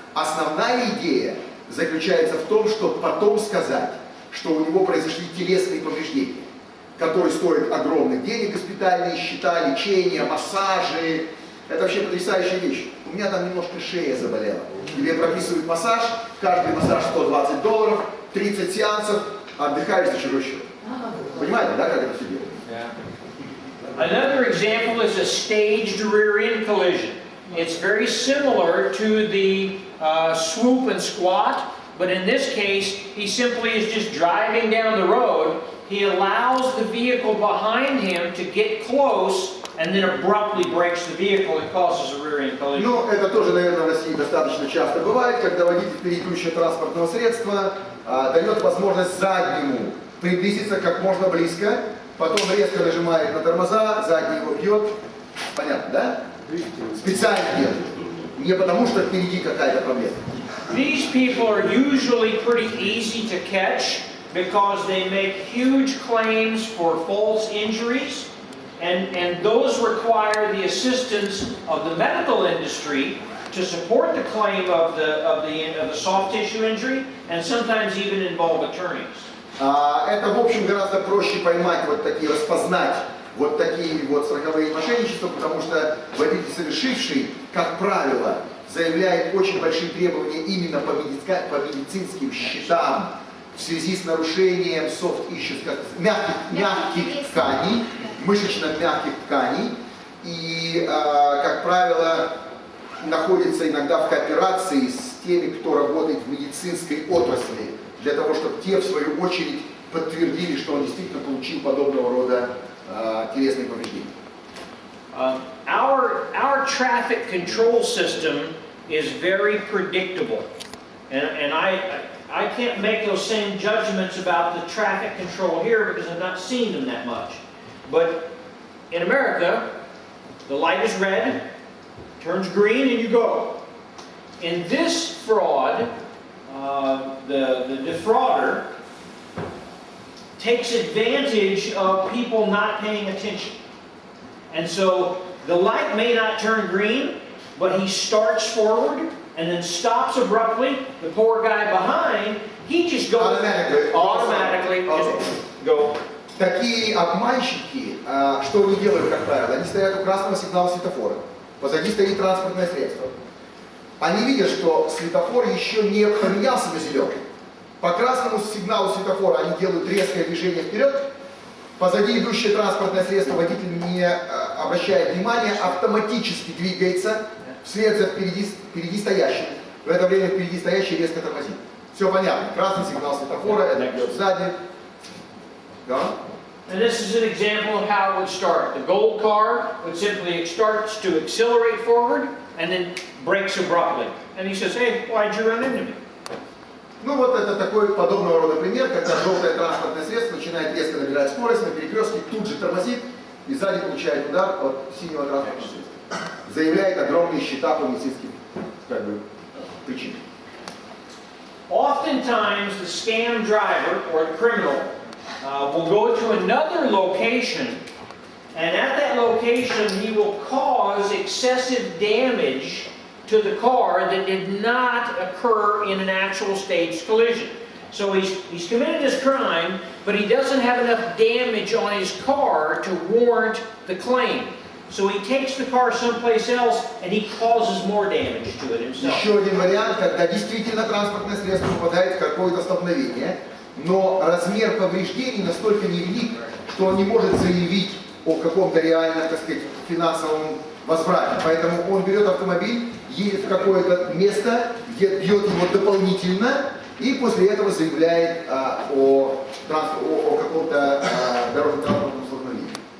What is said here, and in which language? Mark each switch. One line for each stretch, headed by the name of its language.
Russian: Основная идея заключается в том, чтобы потом сказать, что у него произошли телесные повреждения, которые стоят огромных денег, госпитальные счета, лечение, массажи. Это вообще потрясающая вещь. У меня там немножко шея заболела. Тебе прописывают массаж, каждый массаж $120, 30 сеансов, отдыхаешь за чужой счет. Понимаете, да, как это все делается?
English: Another example is a staged rear-end collision. It's very similar to the swoop and squat, but in this case, he simply is just driving down the road. He allows the vehicle behind him to get close and then abruptly brakes the vehicle and causes a rear-end collision.
Russian: Ну, это тоже, наверное, в России достаточно часто бывает, когда водитель впереди идущего транспортного средства дает возможность заднему приблизиться как можно близко, потом резко нажимает на тормоза, задний его бьет. Понятно, да? Специально делает. Не потому, что впереди какая-то проблема.
English: These people are usually pretty easy to catch because they make huge claims for false injuries, and those require the assistance of the medical industry to support the claim of the soft tissue injury, and sometimes even involve attorneys.
Russian: Это, в общем, гораздо проще поймать вот такие, распознать вот такие вот страховые мошенничества, потому что водитель, совершивший, как правило, заявляет очень большие требования именно по медицинским счетам в связи с нарушением
English: soft issues,
Russian: как мягких тканей, мышечно-мягких тканей, и, как правило, находится иногда в кооперации с теми, кто работает в медицинской отрасли, для того, чтобы те, в свою очередь, подтвердили, что он действительно получил подобного рода телесные повреждения.
English: Our traffic control system is very predictable, and I can't make those same judgments about the traffic control here because I've not seen them that much. But in America, the light is red, turns green, and you go. In this fraud, the defrauder takes advantage of people not paying attention. And so the light may not turn green, but he starts forward and then stops abruptly. The poor guy behind, he just goes automatically go.
Russian: Такие обманщики, что они делают, как правило? Они стоят у красного сигнала светофора. Позади стоит транспортное средство. Они видят, что светофор еще не поменялся на зеленый. По красному сигналу светофора они делают резкое движение вперед. Позади идущее транспортное средство водитель не обращает внимания, автоматически двигается вслед за впереди стоящим. В это время впереди стоящий резко тормозит. Все понятно. Красный сигнал светофора, это бьет сзади. Да?
English: And this is an example of how it would start. The gold car would simply start to accelerate forward and then brakes abruptly. And he says, hey, why'd you run into me?
Russian: Ну вот это такой подобного рода пример, когда желтое транспортное средство начинает резко набирать скорость на перекрестке, тут же тормозит и сзади получает удар от синего транспортного средства. Заявляет огромные счета по медицинским причинам.
English: Oftentimes the scam driver or the criminal will go to another location, and at that location he will cause excessive damage to the car that did not occur in an actual staged collision. So he's committed his crime, but he doesn't have enough damage on his car to warrant the claim. So he takes the car someplace else and he causes more damage to it himself.
Russian: Еще один вариант, когда действительно транспортное средство попадает в какое-то столкновение, но размер повреждений настолько невелик, что он не может заявить о каком-то реальном, так сказать, финансовом возврате. Поэтому он берет автомобиль, едет в какое-то место, где бьет его дополнительно, и после этого заявляет о каком-то дорожно-транспортном столкновении.